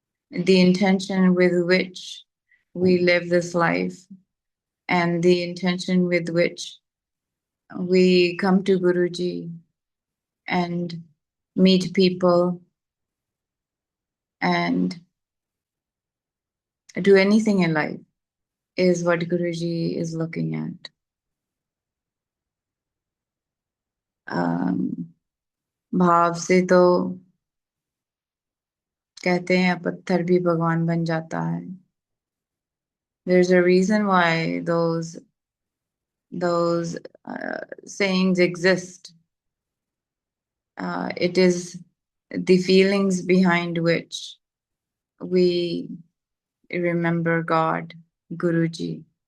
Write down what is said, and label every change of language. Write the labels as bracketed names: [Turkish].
[English] The intention with which we live this life and the intention with which we come to Guruji and meet people and do anything in life is what Guruji is looking at. [Hindi] भाव से तो कहते हैं पत्थर भी भगवान बन जाता है. [English] There's a reason why those sayings exist. It is the feelings behind which we remember God, Guruji.